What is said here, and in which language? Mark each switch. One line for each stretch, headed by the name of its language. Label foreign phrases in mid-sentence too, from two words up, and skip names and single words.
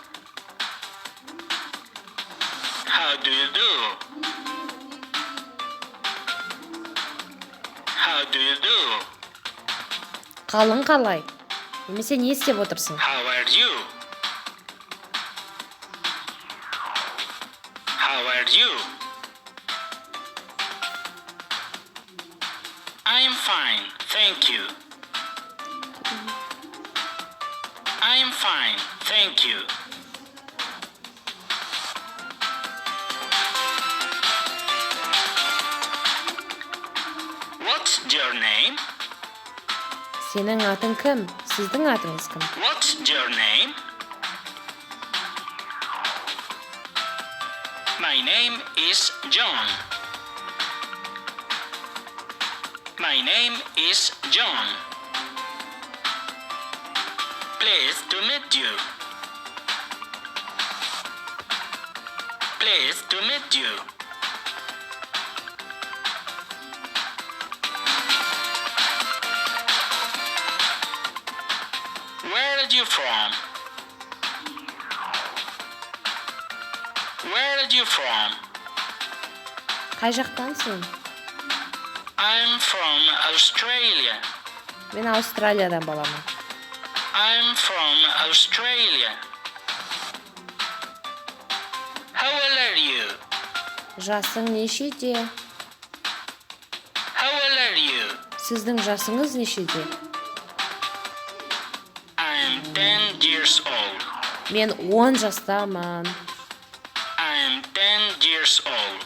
English: How do you do? How do you do?
Kazakh: Қалың қалай? Немесе не істеп отырсың?
English: How are you? How are you? I'm fine, thank you. I'm fine, thank you. What's your name?
Kazakh: Сенің атың кім? Сіздің атыңыз кім?
English: What's your name? My name is John. My name is John. Pleased to meet you. Pleased to meet you. Where are you from? Where are you from?
Kazakh: Қай жақтансың?
English: I'm from Australia.
Kazakh: Мен Австралиядан боламын.
English: I'm from Australia. How old are you?
Kazakh: Жасың нешеде?
English: How old are you?
Kazakh: Сіздің жасыңыз нешеде?
English: I'm 10 years old.
Kazakh: Мен 10 жастамын.
English: I'm 10 years old.